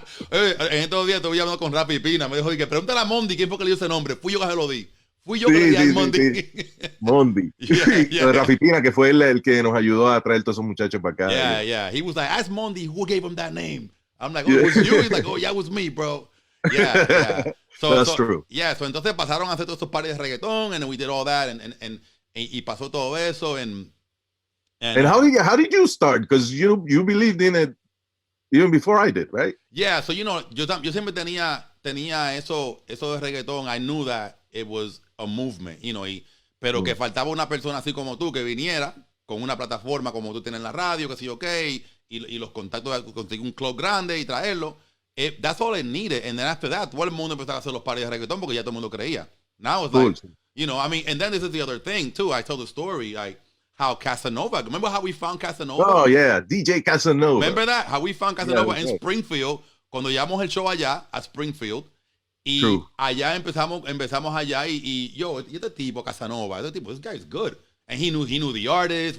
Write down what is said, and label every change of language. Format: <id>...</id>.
<es>En estos días estuve hablando con Rafi Pina. Me dijo, pregúntale a Mondi quién fue que le dio ese nombre. Fui yo que se lo di. Fui yo que le di a Mondi. Mondi. Rafi Pina, que fue el que nos ayudó a traer todos esos muchachos para acá.</es> <en>Yeah. He was like, ask Mondi who gave him that name. I'm like, oh, it was you? He's like, oh, yeah, it was me, bro. Yeah. That's true. Yeah, so</en> <es>entonces pasaron a hacer todos estos parties de reggaetón,</es> <en>and we did all that,</en> <es>y pasó todo eso, and</es> <en>how did you start? Because you believed in it even before I did, right? Yeah, so</en> <es>yo siempre tenía eso de reggaetón.</es> <en>I knew that it was a movement,</en> <es>pero que faltaba una persona así como tú que viniera con una plataforma como tú tienes en la radio, que sí, okay, y los contactos de conseguir un club grande y traerlo.</es> <en>That's all it needed, and then after that,</en> <es>todo el mundo empezó a hacer los parties de reggaetón porque ya todo el mundo creía.</es> <en>Now it's like, and then this is the other thing too. I told the story, like how Casanova. Remember how we found Casanova? Oh yeah, DJ Casanova. Remember that? How we found Casanova in Springfield</en> <es>cuando llevamos el show allá a Springfield y</es> <en>True.</en> <es>allá empezamos allá y este tipo Casanova,</es> <en>this guy is good, and he knew the artist.</en>